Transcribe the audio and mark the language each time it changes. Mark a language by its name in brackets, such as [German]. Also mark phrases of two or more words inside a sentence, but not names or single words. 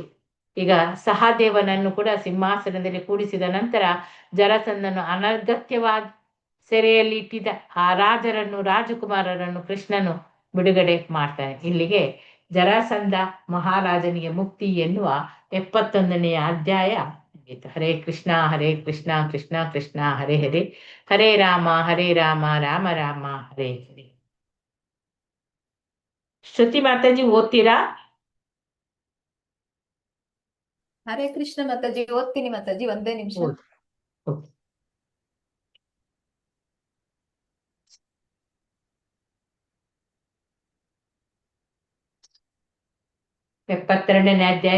[Kannada] ಈಗ ಸಹದೇವನನ್ನು ಕೂಡ ಸಿಂಹಾಸನದಲ್ಲಿ ಕೂಡಿಸಿದ ನಂತರ ಜರಸಂಧನು ಅನಗತ್ಯವಾಗಿ ಸೆರೆಯಲ್ಲಿ ಇಟ್ಟಿದ್ದ ಆ ರಾಜಕುಮಾರರನ್ನು ಕೃಷ್ಣನು ಬಿಡುಗಡೆ ಮಾಡ್ತಾನೆ. ಇಲ್ಲಿಗೆ ಜರಾಸಂಧ ಮಹಾರಾಜನಿಗೆ ಮುಕ್ತಿ ಎನ್ನುವ 71ನೇ ಅಧ್ಯಾಯ. [Sanskrit] ಹರೇ ಕೃಷ್ಣ ಕೃಷ್ಣ ಕೃಷ್ಣ ಹರೇ ಹರೇ, ಹರೇ ರಾಮ ರಾಮ ರಾಮ ಹರೇ ಹರೇ. [Kannada] ಶ್ರುತಿ ಮಾತಾಜಿ ಓದ್ತೀರಾ? ಹರೇ ಕೃಷ್ಣ ಮಾತಾಜಿ ಓದ್ತೀನಿ ಮಾತಾಜಿ, ಒಂದೇ ನಿಮಿಷ. ಓಕೆ. 72ನೇ ಅಧ್ಯಾಯ.